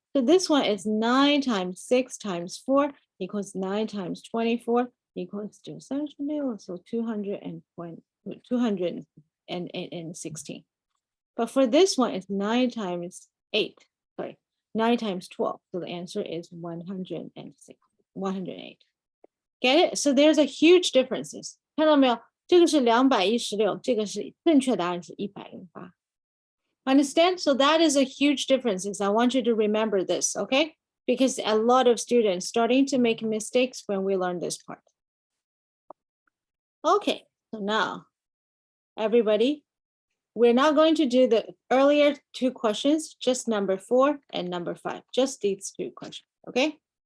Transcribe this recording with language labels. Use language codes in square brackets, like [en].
[en] So this one is 9 times 6 times 4 equals 9 times 24 equals to so 216. But for this one, it's 9 times 8. Sorry, 9 times 12. So the answer is 106, 108. Get it? So there's a huge differences. [zh] 看到没有？这个是216，这个是正确答案是108。 [en] Understand? So that is a huge differences. I want you to remember this, okay? Because a lot of students starting to make mistakes when we learn this part. Okay, so now, everybody, we're not going to do the earlier 2 questions, just number 4 and number 5, just these 2 questions, okay?